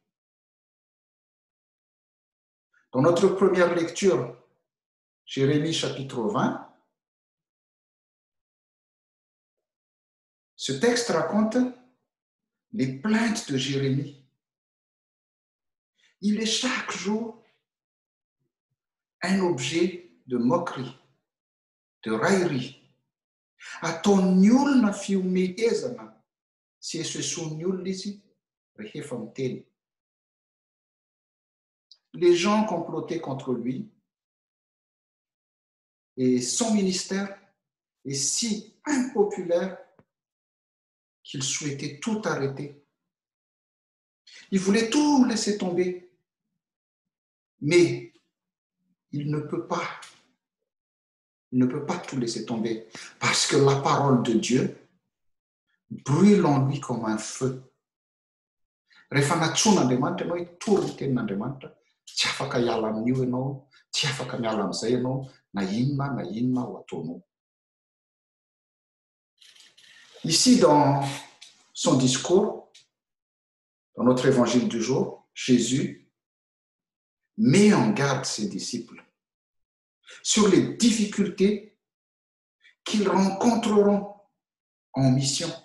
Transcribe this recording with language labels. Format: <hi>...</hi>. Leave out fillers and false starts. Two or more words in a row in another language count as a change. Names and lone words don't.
<fr>Dans notre première lecture, Jérémie chapitre 20, ce texte raconte les plaintes de Jérémie. Il est chaque jour un objet de moquerie, de raillerie.</fr> <mg>Ataony olona fiomehezana sy esoesoan'ny olona izy rehefa miteny.</mg> <fr>Les gens complotaient contre lui et son ministère est si impopulaire qu'il souhaitait tout arrêter. Il voulait tout laisser tomber, mais il ne peut pas tout laisser tomber parce que la parole de Dieu brûle en lui comme un feu.</fr> <mg>Rehefa natsoan'Andriamanitra ianao hoe tory ny tenin'Andriamanitra, tsy afaka hiala amin'io ianao, tsy afaka miala amin'izay ianao, na inona ho ataonao.</mg> <fr>Ici, dans son discours, dans notre évangile du jour, Jésus met en garde ses disciples sur les difficultés qu'ils rencontreront en mission.</fr>